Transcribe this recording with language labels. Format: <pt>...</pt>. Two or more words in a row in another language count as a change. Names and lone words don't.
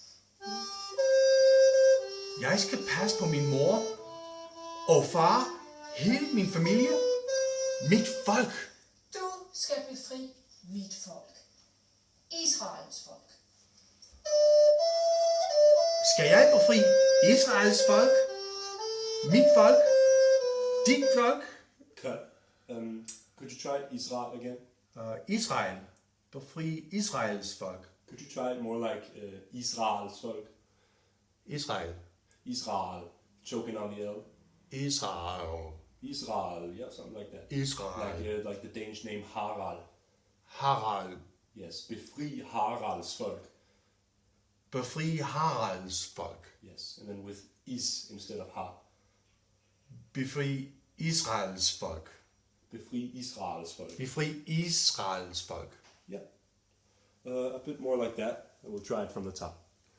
<da>Jeg skal passe på min mor og far, hele min familie, mit folk. Du skal befri mit folk. Israels folk. Skal jeg befri Israels folk? Mit folk? Dit folk?</da> <en>Cut. Could you try Israel again? Israel.</en> <da>Befri Israels folk.</da> <en>Could you try it more like Israel's folk? Israel. Israel. Choking on the L. Israel. Israel. Yeah, something like that. Israel. Like the Danish name Harald. Harald.</en> <da>Yes. Befri Haralds folk. Befri Haralds folk.</da> <en>Yes. And then with is instead of har.</en> <da>Befri Israels folk. Befri Israels folk. Befri Israels folk.</da> <en>Yeah. A bit more like that. We'll try it from the top.</en>